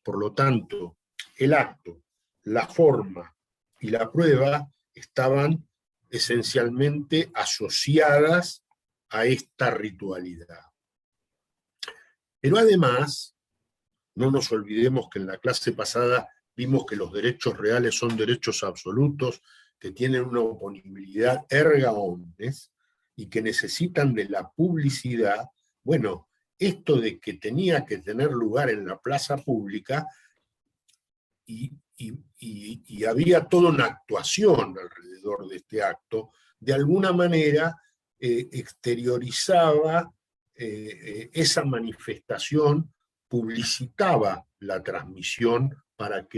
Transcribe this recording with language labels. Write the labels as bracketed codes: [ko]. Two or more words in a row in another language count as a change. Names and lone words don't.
[es] Por lo tanto, el acto, la forma y la prueba estaban esencialmente asociadas a esta ritualidad. Pero además, no nos olvidemos que en la clase pasada vimos que los derechos reales son derechos absolutos, que tienen una oponibilidad [la] erga omnes [es] y que necesitan de la publicidad. Bueno, esto de que tenía que tener lugar en la plaza pública y había toda una actuación alrededor de este acto, de alguna manera exteriorizaba esa manifestación, publicitaba la transmisión para que